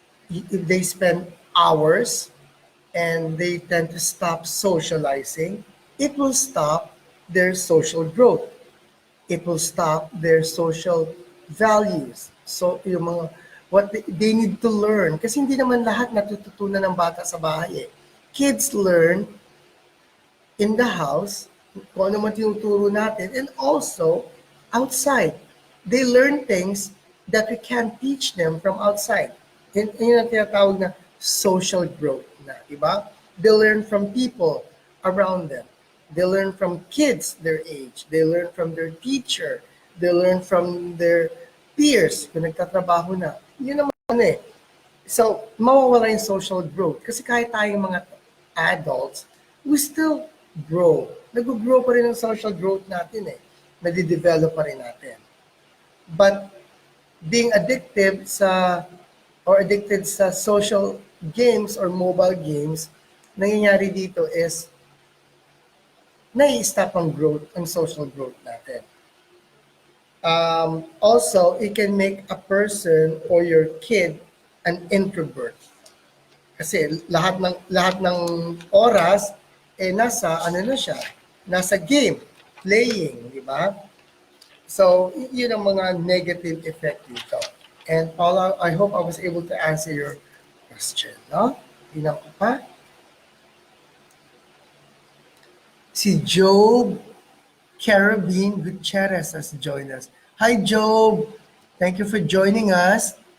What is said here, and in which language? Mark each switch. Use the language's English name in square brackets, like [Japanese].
[English] If they spend hours and they tend to stop socializing, it will stop their social growth. It will stop their social values. [Filipino] So, yung mga [English] what they need to learn. [Filipino] Kasi hindi naman lahat natututunan ng bata sa bahay eh. [English] Kids learn in the house [Filipino] kung ano man tinuturo natin, [English] and also outside. They learn things that we can't teach them from outside. [Filipino] Yun ang tinatawag na social growth na, di ba? [English] They learn from people around them. They learn from kids their age. They learn from their teacher. They learn from their peers [Filipino] kung nagtatrabaho na. Yun naman eh. So, mawawala yung social growth. [English] Kasi kahit tayong mga adults, we still grow. [Filipino] Nag-grow pa rin ang social growth natin eh. Nadidevelop pa rin natin. [English] But being addicted [Filipino] sa social games or mobile games, nangyayari dito is nai-stop ang growth, ang social growth natin. [English] Also, it can make a person or your kid an introvert. [Filipino] Kasi lahat ng oras nasa ano na siya, nasa game, playing, di ba? So, yun ang mga negative effect dito. [English] And Paula, I hope I was able to answer your question, no? [Filipino] Tingnan ko pa. [English] Si Job Carabine Gutierrez has joined us. Hi, Job. Thank you for joining us.